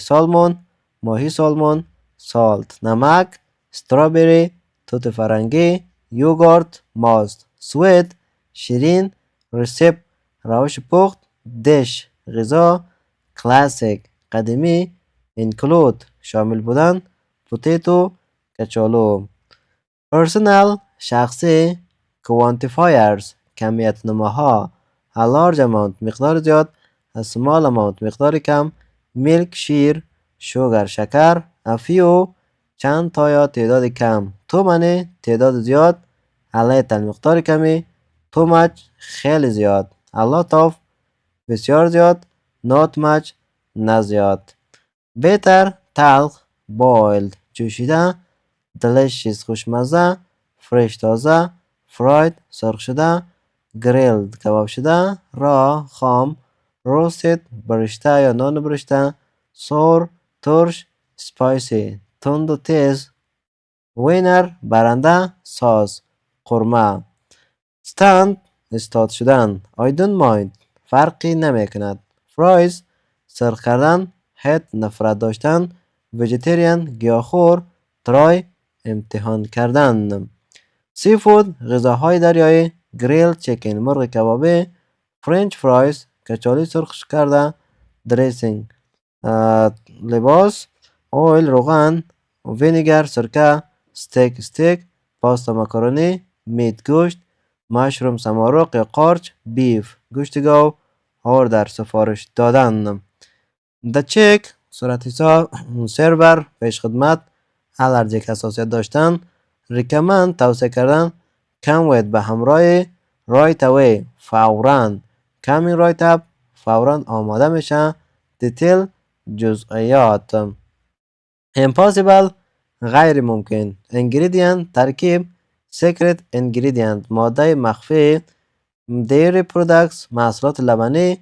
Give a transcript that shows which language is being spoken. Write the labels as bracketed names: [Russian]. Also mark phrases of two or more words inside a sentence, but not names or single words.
[Persian] سالمون ماهی سالمون، سالت نمک، استرابری توت فرنگی، یوگورت ماست، سویت شیرین، ریسیپ روش پخت، دیش غذا، کلاسیک قدیمی، اینکلود شامل بودن، پوتیتو کچالو، پرسونل شخصی، کوانتیفایرز کمیت نماها، a [English] large amount [Persian] مقدار زیاد، [English] a small amount [Persian] مقدار کم، [English] میلک شیر، شوگر شکر، a few [Persian] چند تا یا تعداد کم، [English] too many [Persian] تعداد زیاد، [English] a little [Persian] مقدار کمی، [English] too much [Persian] خیلی زیاد، [English] a lot of [Persian] بسیار زیاد، [English] not much [Persian] نه زیاد، bitter تلخ، boiled جوشیده، delicious خوشمزه، فرش تازه، fried سرخ شده، grilled کباب شده، raw خام، roasted برشته یا نان برشته، sour ترش، spicy تند و تیز، winner برنده، sauce قرمه. stand استاد شدن. [English] I don't mind [Persian] فرقی نمی کند. fries سرخ کردن. hate نفرت داشتن. vegetarian گیاهخوار. try امتحان کردن. seafood غذاهای دریایی. [English] grill chicken [Persian] مرغ کبابی. [English] french fries [Persian] کچالی سرخ کرده. dressing لباس. oil روغن. vinegar سرکه. steak استیک. پاستا مکارونی. میت گوشت. مشروم سمارق یا قارچ. بیف گوشت گاو. آردر سفارش دادن. [English] The check [Persian] صورت حساب. سرور پیش خدمت. الرژیک حساسیت داشتن. recommend توصیه کردن. [English] come with [Persian] به همراه. [English] right away فوراً. coming right up [Persian] فوراً آماده میشه. detail جزئیات. impossible غیر ممکن. ingredient ترکیب. [English] secret ingredient [Persian] ماده مخفی. [English] dairy products [Persian] محصولات لبنی.